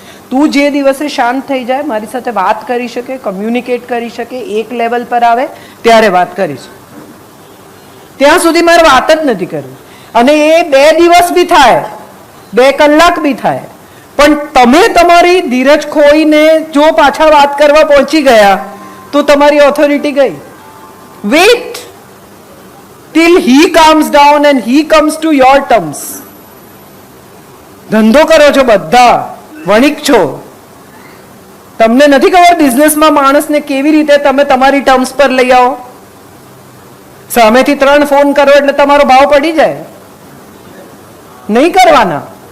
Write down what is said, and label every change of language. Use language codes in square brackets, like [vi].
[gu] તું જે દિવસે શાંત થઈ જાય, મારી સાથે વાત કરી શકે, કમ્યુનિકેટ કરી શકે, એક લેવલ પર આવે ત્યારે વાત કરીશ. ત્યાં સુધી મારે વાત જ નથી કરવી. અને એ 2 દિવસ બી થાય, 2 કલાક બી થાય, પણ તમે તમારી ધીરજ ખોઈને જો પાછા વાત કરવા પહોંચી ગયા તો તમારી ઓથોરિટી ગઈ. [en] Wait till he calms down and he comes to your terms. [gu] ધંધો કરો છો બધા, વણિક છો, તમને નથી ખબર બિઝનેસમાં માણસને કેવી રીતે તમે તમારી ટર્મ્સ પર લઈ આવો. સામેથી 3 ફોન કરો એટલે તમારો ભાવ પડી જાય. નહીં કરવાના.